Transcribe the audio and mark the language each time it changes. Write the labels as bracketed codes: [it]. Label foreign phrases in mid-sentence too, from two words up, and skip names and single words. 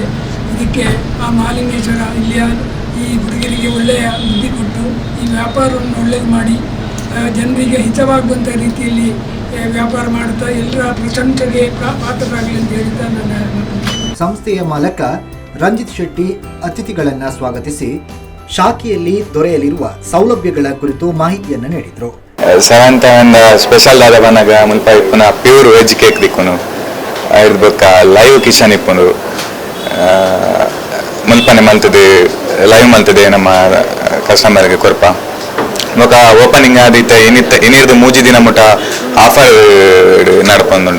[kn] ಇದಕ್ಕೆ ಆ ಮಹಾಲಿಂಗೇಶ್ವರ ಇಲ್ಲಿಯ ಈ ಹುಡುಗರಿಗೆ ಒಳ್ಳೆಯ ಬುದ್ಧಿ ಕೊಟ್ಟು ಈ ವ್ಯಾಪಾರವನ್ನು ಒಳ್ಳೆಯದು ಮಾಡಿ ಜನರಿಗೆ ಹಿತವಾಗುವಂಥ ರೀತಿಯಲ್ಲಿ ವ್ಯಾಪಾರ ಮಾಡುತ್ತಾ ಎಲ್ಲರ ಪ್ರಶಂಸೆಗೆ ಪಾತ್ರರಾಗಲಿ ಅಂತ ಹೇಳಿದ ನನ್ನ ಸಂಸ್ಥೆಯ ಮಾಲಕ ರಂಜಿತ್ ಶೆಟ್ಟಿ ಅತಿಥಿಗಳನ್ನು ಸ್ವಾಗತಿಸಿ ಶಾಖೆಯಲ್ಲಿ ದೊರೆಯಲಿರುವ ಸೌಲಭ್ಯಗಳ ಕುರಿತು ಮಾಹಿತಿಯನ್ನು ನೀಡಿದರು. [tcy] 7th ಸ್ಪೆಷಲ್ ದಾದ ಬನ್ನಾಗ ಮುಲ್ಪ ಇಪ್ಪುನ [en] pure veg cake [tcy] ದಿಕ್ಕುನು ಬೊಕ್ಕ [en] live kitchen [tcy] ಇಪ್ಪುನು ಮುಲ್ಪನೆ ಮಲ್ತದೆ, ಲೈವ್ ಮಲ್ತದೆ ನಮ್ಮ ಕಸ್ಟಮರ್ಗೆ ಕೊರ್ಪ. ಬೊಕ್ಕ ಓಪನಿಂಗ್ ಆದಿತ್ತ ಇನ್ನಿರ್ದು 3 ದಿನ ಮುಟ ಆಫರ್ ನಡ್ಪೊಂದುಂಡು.